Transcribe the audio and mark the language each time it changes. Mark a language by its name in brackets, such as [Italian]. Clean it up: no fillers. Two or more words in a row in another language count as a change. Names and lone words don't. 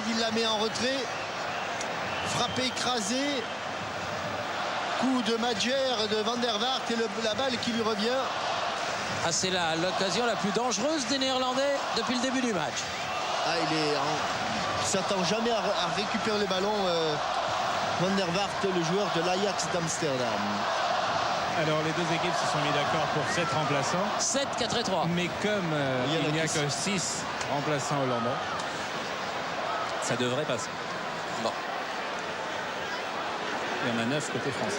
[French] Il la met en retrait. Frappé, écrasé. Coup de Madjer de Van der Vaart et la balle qui lui revient. Ah, c'est là l'occasion la plus dangereuse des Néerlandais depuis le début du match. Ah, il s'attend jamais à récupérer le ballon. Van der Vaart, le joueur de l'Ajax d'Amsterdam. Alors les deux équipes se sont mis d'accord pour 7 remplaçants. 7, 4 et 3. Mais comme il n'y a que 6 remplaçants hollandais, ça devrait passer. Bon. Il y en a 9 côté français.